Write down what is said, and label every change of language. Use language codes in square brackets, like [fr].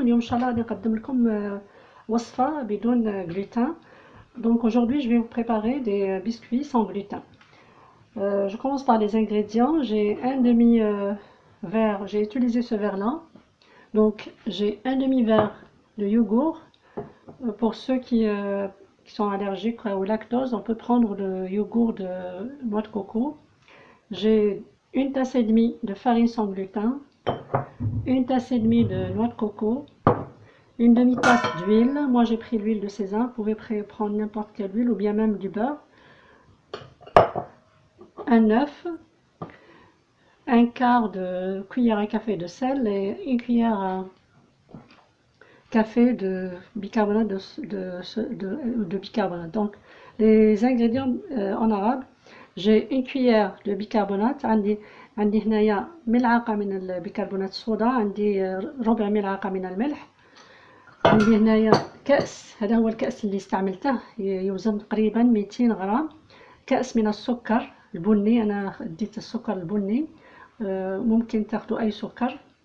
[ar] اليوم ان شاء الله غادي نقدم لكم وصفه بدون gluten. [fr] Donc aujourd'hui je vais vous préparer des biscuits sans gluten. Je commence par les ingrédients. J'ai un demi verre, j'ai utilisé ce verre là. Donc j'ai un demi verre de yogourt. Pour ceux qui sont allergiques au lactose, on peut prendre le yogourt de noix de coco. J'ai une tasse et demie de farine sans gluten, une tasse et demie de noix de coco, une demi-tasse d'huile. Moi j'ai pris l'huile de sésame, vous pouvez prendre n'importe quelle huile ou bien même du beurre. Un œuf, un quart de cuillère à café de sel et une cuillère à café de bicarbonate de bicarbonate. Donc les ingrédients en arabe, j'ai une cuillère de bicarbonate. [ar] عندي هنايا ملعقة من البيكربونات الصودا، عندي ربع ملعقة من الملح، عندي هنايا كأس، هذا هو الكأس اللي استعملته يوزن تقريبا 200 غرام، كأس من السكر البني، أنا ديت السكر البني، ممكن تاخدوا أي سكر.